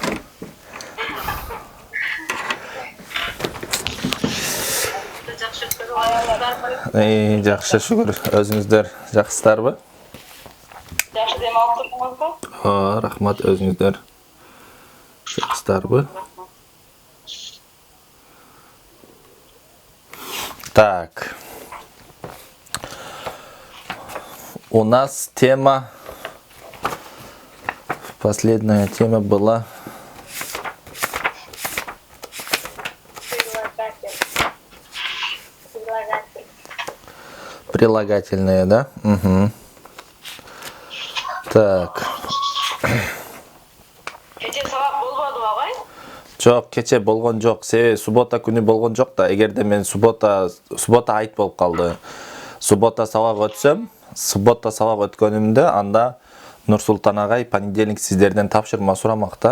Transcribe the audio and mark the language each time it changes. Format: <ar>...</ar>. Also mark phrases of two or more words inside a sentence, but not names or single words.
<ky>Жакшы шүгүр. Өзүңүздөр жакшысыздарбы? Жакшы дем алып турсуңузбу? Рахмат, өзүңүздөр жакшысыздарбы? Так.</ky> <ru>У нас тема, последняя тема была прилагательные, да?</ru> <ky>Угу. Так. Кече сабак болбодубу, агай? Жок, кече болгон жок. Себеби суббота күнү болгон жок да. Эгерде мен суббота айт болуп калды. Суббота сабак өтсөм, суббота сабак өткөнүмдө анда Нурсултан агай понедельник сиздерден тапшырма сурамак да.</ky>